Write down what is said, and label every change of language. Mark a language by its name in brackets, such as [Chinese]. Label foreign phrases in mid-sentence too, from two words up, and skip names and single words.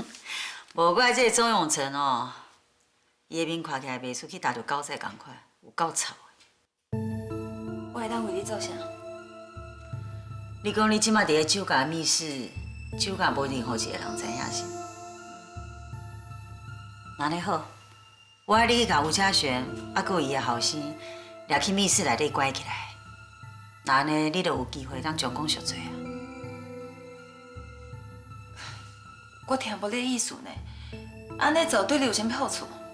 [Min Nan Chinese] 无怪这个周永成哦，伊的面看起来袂出去打着狗仔共款，有够臭的。我会当为你做啥？你讲你即摆伫个酒家密室，酒家无任何一个人知影是？那呢好，我爱你去甲吴嘉璇，还佫有伊的后生，掠去密室内底关起来。那安尼，你就有机会当将功赎罪啊！我听无你意思呢，安尼做对你有啥好处？